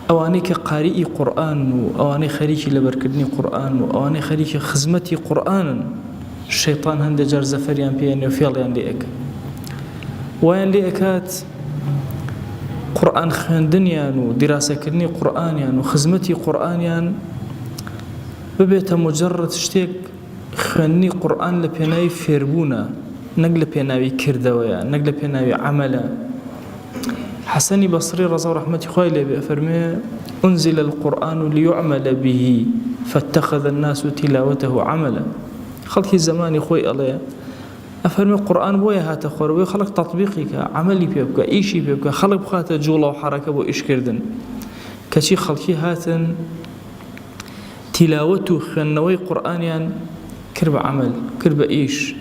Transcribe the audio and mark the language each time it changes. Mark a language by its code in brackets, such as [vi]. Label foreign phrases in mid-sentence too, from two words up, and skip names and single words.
[ckb] ئەوانەی کە قاریئی قورئان و ئەوانەی خەریکی لەبەرکردنی قورئان و ئەوانەی خەریکی خزمەتی قورئانن شەیطان هەندێک جار زەفەریان پێێنێ و فێڵیان لێ ئەکات وایان لێ ئەکات قورئان خوێندنیان و دیراسەکردنی قورئانیان و خزمەتی قورئانیان ببێتە مجرد شتێک خوێندنی قورئان لە پێناوی فێربوونە نەک لە پێناوی کردەوەیە نەک لە پێناوی عەمەلە. حەسەنی بەسری ڕەزا و ڕەحمەتی خوای لێ بێ فەرمێ [ar] أنزل القرآن ليعمل به فاتخذ الناس تلاوته عملا. [ckb] خەڵکی زمانی خۆی ئەڵێ ئەفەرمێ قورئان بۆیە هاتە خوارەوەی خەڵک تەطبیقی کە عەمەلی پێ بکە ئیشی پێ بکە خەڵک بخاتە جوڵە و حەرەکە بۆ ئیشکردن کەچی خەڵکی هاتن تیلاوەت و خوێندنەوەی قورئانیان کرد بە عەمەل کرد بە ئیش.